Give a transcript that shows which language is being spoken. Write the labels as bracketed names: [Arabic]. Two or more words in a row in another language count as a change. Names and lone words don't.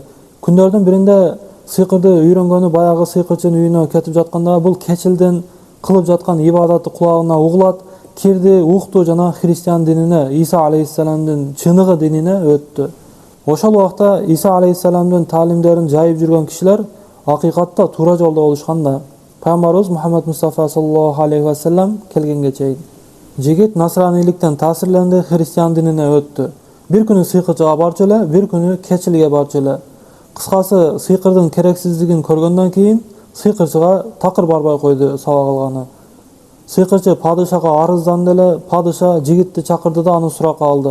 [Kyrgyz] Күндөрдүн биринде сыйкырды үйрөнгөнү баягы сыйкырчынын үйүнө кетип жатканда бул keçилдин кылып жаткан ибадаты кулагына угулат, кирди, укту жана христиан динине, Иса алейхиссаламдын чыныгы динине өттү. Ошол убакта Иса алейхиссаламдын таалимдерин жайып жүргөн кишилер акыйкатта туура жолдо болушкан да. Пайгамбарыбыз Мухаммад Мустафа [Arabic] صلى الله عليه وسلم [Kyrgyz] келгенге чейин. Жигит насранийликтен таасирленди, христиан динине өттү. Бир күнү сыйкырчыга барчу эле, бир күнү keçилге барчу эле. Кыскасы, сыйкырдын керексиздигин көргөндөн кийин сыйкырчыга такыр барбай койду сабак алганы. Сыйкырчы падышага арызданды эле, падыша жигитти чакырды да аны суракка алды.